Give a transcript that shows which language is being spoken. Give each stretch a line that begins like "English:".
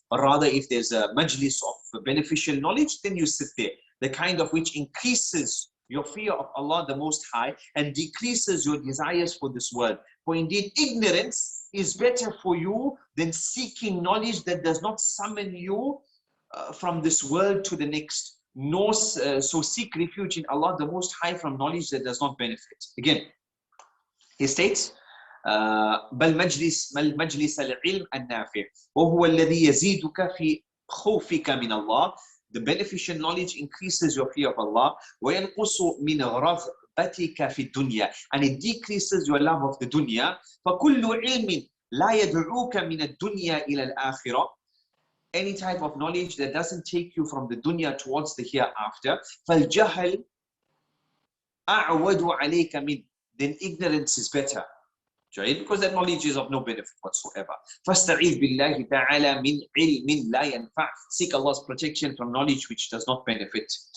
English: Rather, if there's a majlis of beneficial knowledge, then you sit there, the kind of which increases your fear of Allah the Most High and decreases your desires for this world. For indeed, ignorance is better for you than seeking knowledge that does not summon you from this world to the next. So seek refuge in Allah the Most High from knowledge that does not benefit. Again, he states,
Arabic: بل مجلس العلم النافع وهو الذي يزيدك في خوفك من الله.
English: The beneficial knowledge increases your fear of Allah.
Arabic: وينقص من رغبتك في الدنيا,
English: and it decreases your love of the dunya.
Arabic: فكل علم لا يدعوك من الدنيا إلى الآخرة
English: any type of knowledge that doesn't take you from the dunya towards the hereafter,
Arabic: فَالْجَهَلْ أَعْوَدُ عَلَيْكَ مِنْ,
English: then ignorance is better. Right? Because that knowledge is of no benefit whatsoever.
Arabic: فَاسْتَعِذْ بِاللَّهِ تَعَالَى مِنْ عِلْمٍ لَا يَنْفَعُ,
English: seek Allah's protection from knowledge which does not benefit.